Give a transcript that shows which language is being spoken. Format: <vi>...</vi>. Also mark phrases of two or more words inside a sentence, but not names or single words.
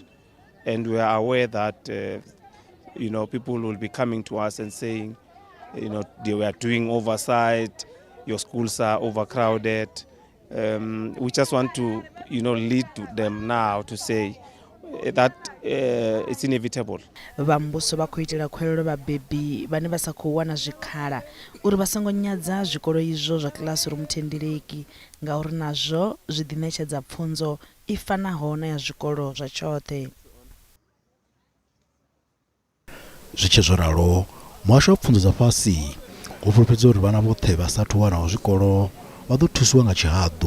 <en>And we are aware that, people will be coming to us and saying, they were doing oversight, your schools are overcrowded. We just want to, lead to them now to say that it's inevitable.</en> <ve>Vambuso vha khou itela khwelelo vhabebi vhane vha sa khou wana zwikhala uri vha songo nyadza zwikolo izwo zwa classroom thendeleki ngauri nazwo zwi ḓi ṋetshedza pfunzo I fanaho na ya zwikolo zwa tshoṱhe. Zwi tshi zwo ralo, muhasho wa pfunzo dza fhasi u fulufhedza uri vhana vhoṱhe vha sathu wanaho zwikolo vha ḓo thusiwa nga tshihaḓu.</ve>